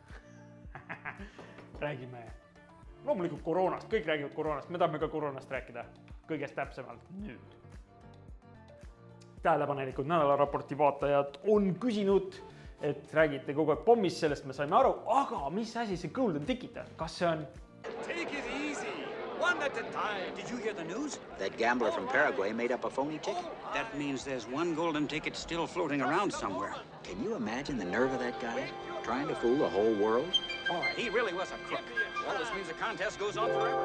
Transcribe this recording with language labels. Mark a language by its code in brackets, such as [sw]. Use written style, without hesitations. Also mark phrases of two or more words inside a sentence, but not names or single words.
[et] Räägime loomulikult koroonast, kõik räägivad koroonast, me tahame ka koroonast rääkida kõigest täpsemalt nüüd. Tähelepanelikud nädalaraporti vaatajad on küsinud, et räägite kogu aeg pommist, sellest me saime aru, aga mis asi see Golden Ticket on? Kas see on? [en] Take it easy, one at a time. Did you hear the news? That gambler from Paraguay made up a phony ticket. That means there's one golden ticket still floating around somewhere. Can you imagine the nerve of that guy? Trying to fool the whole world? Boy, he really was a crook. Well, this means the contest goes on forever.